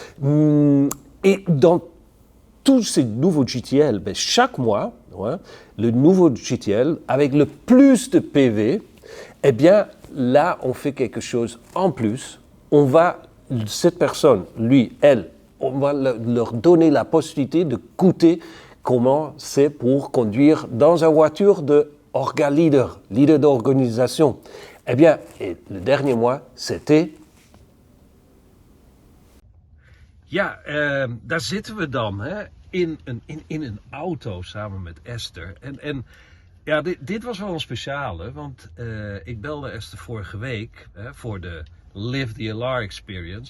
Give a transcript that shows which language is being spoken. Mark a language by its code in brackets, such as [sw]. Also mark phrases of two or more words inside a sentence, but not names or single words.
[fr] Et dans tous ces nouveaux GTL, ben, chaque mois, ouais, le nouveau GTL, avec le plus de PV, eh bien, là, on fait quelque chose en plus. Cette personne, lui, elle, on va leur donner la possibilité de goûter comment c'est pour conduire dans une voiture de Orga Leader d'organisation. Eh bien, et le dernier mois, c'était... [nl] Ja, daar zitten we dan, hè? In een auto samen met Esther. En ja, dit was wel een speciale, want ik belde Esther vorige week voor de Live the LR Experience.